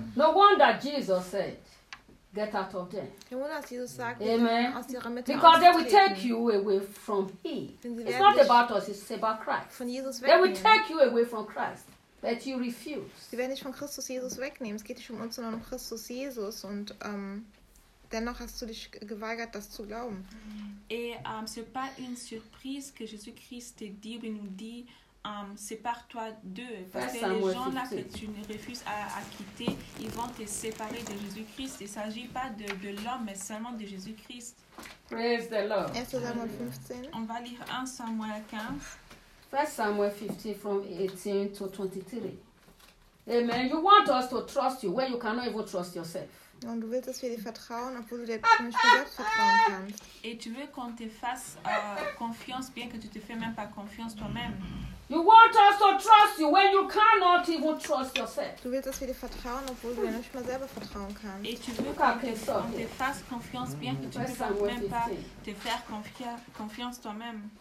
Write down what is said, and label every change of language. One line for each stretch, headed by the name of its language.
English: No wonder Jesus said, get out of them. Amen. Because they will take you away from him. It's not about us, it's about Christ. They will take you away from Christ. That you refuse.
German: Sie werden dich von Christus Jesus wegnehmen. Es geht nicht um uns, sondern um Christus Jesus. Und dennoch hast du dich geweigert, das zu glauben.
French: Et c'est pas une surprise que Jésus-Christ te dit ou nous dit, sépare-toi d'eux. Parce que les gens là que tu refuses à quitter, ils vont te séparer de Jésus-Christ. Il s'agit pas de l'homme, mais seulement de Jésus-Christ.
English: Praise the Lord. 1 Samuel 15.
French: On va lire 1 Samuel 15.
English: 1 Samuel 15 from 18 to 23. Amen. You want us to trust you when you cannot even trust yourself.
German: Und du willst, dass wir dir vertrauen, obwohl du dir nicht selbst vertrauen kannst.
French: Et tu veux qu'on te fasse confiance, bien que tu te fais même pas confiance toi-même.
English: You want us to trust you when you cannot even trust yourself.
German: Du willst, dass wir dir vertrauen, obwohl du dir nicht mal selber vertrauen kannst.
French: Et tu veux qu'on te fasse confiance, bien que tu ne puisses même pas te faire confiance toi-même.